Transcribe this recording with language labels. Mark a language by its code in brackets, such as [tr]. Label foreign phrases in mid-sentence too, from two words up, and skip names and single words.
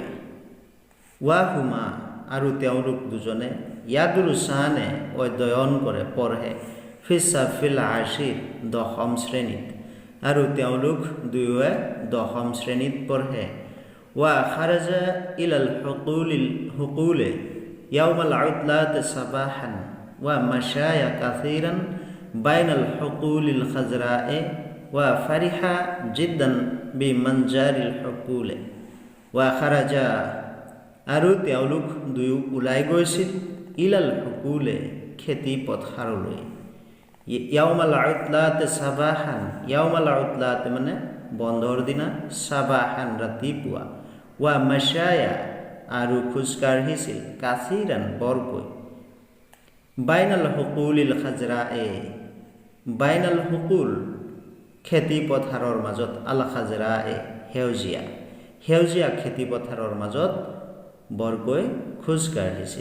[ar] وهما [as] আৰু তেওঁলোক দুজনে ইয়াদুৰুসানে অধ্যয়ন কৰে, পঢ়ে। [ar] في الصف العاشر [as] দশম শ্ৰেণীত, আৰু তেওঁলোক দুয়োৱে দশম শ্ৰেণীত পঢ়ে। [ar] وخرجا إلى الحقول يوم العطلة صباحا ومشيا كثيرا بين الحقول الخضراء وفرحا جدا بمنظر الحقول وخرجا [as] আৰু তেওঁলোক দুয়ো ওলাই গৈছিল [ar] إلى الحقول [as] খেতি পথাৰলৈ। [ar] يوم العطلة صباحا، يوم العطلة [as] মানে বন্ধৰ দিনা, সাবাহান ৰাতিপুৱা, [ar] ومشيا [as] আৰু খোজকাঢ়িছিল, কাসীৰান বৰকৈ, [ar] بين الحقول الخضراء، بين الحقول [as] খেতি পথাৰৰ মাজত, [ar] الخضراء [as] সেউজীয়া, সেউজীয়া খেতি পথাৰৰ মাজত বৰকৈ খোজ কাঢ়িছিল।